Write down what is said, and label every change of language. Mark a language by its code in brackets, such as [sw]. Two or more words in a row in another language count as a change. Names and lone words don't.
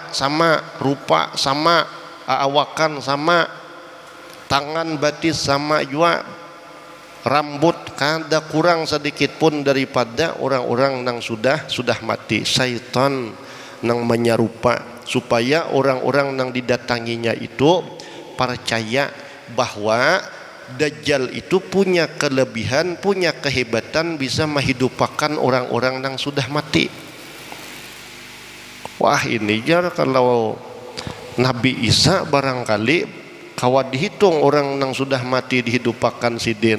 [bjn] Suara sama, rupa sama, awakan sama, tangan batis sama juga, rambut kada kurang sedikit pun daripada orang-orang yang sudah mati. [id] Syaitan yang menyerupa supaya orang-orang yang didatanginya itu percaya bahwa Dajjal itu punya kelebihan, punya kehebatan, bisa menghidupkan orang-orang yang sudah mati. [bjn] Wah, ini jar kalau Nabi Isa barangkali kawan dihitung orang yang sudah mati dihidupkan sidin.